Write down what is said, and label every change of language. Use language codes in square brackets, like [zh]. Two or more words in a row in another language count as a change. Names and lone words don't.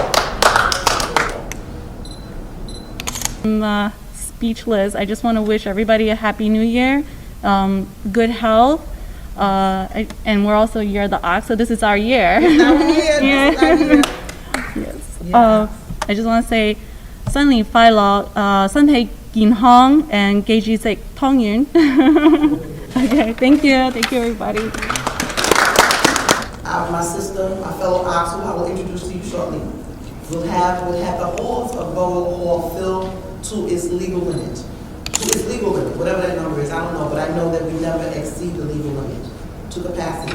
[en] I'm speechless. I just want to wish everybody a happy new year, good health, and we're also year of the ox, so this is our year. Yes. I just want to say [yue] 新年快樂，身體健康 [en] and [yue] 記住食湯圓。 [en] Okay, thank you everybody. My sister, my fellow ox, who I will introduce to you shortly, will have the halls of Borough Hall filled to its legal limit. Whatever that number is, I don't know, but I know that we never exceed the legal limit to capacity.